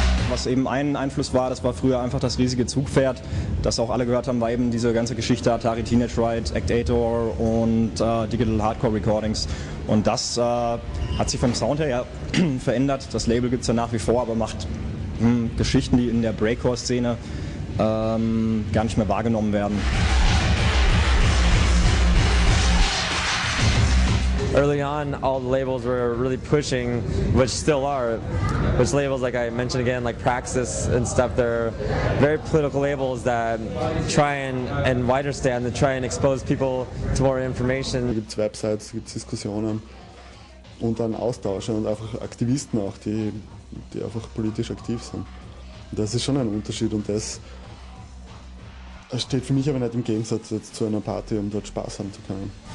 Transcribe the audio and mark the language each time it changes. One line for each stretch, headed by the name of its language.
German: Was eben ein Einfluss war, das war früher einfach das riesige Zugpferd, das auch alle gehört haben, war eben diese ganze Geschichte Atari Teenage Riot, Actator und Digital Hardcore Recordings. Und das hat sich vom Sound her ja verändert. Das Label gibt es ja nach wie vor, aber macht Geschichten, die in der Breakcore-Szene gar nicht mehr wahrgenommen werden.
English: Early on, all the labels were really pushing, which still are, which labels, like I mentioned again, like Praxis and stuff, they're very political labels that try and wider stand, that try and expose people to more information.
German: Es gibt Websites, es gibt Diskussionen und dann Austausche und einfach Aktivisten auch, die einfach politisch aktiv sind. Und das ist schon ein Unterschied, und das steht für mich aber nicht im Gegensatz jetzt zu einer Party, um dort Spaß haben zu können.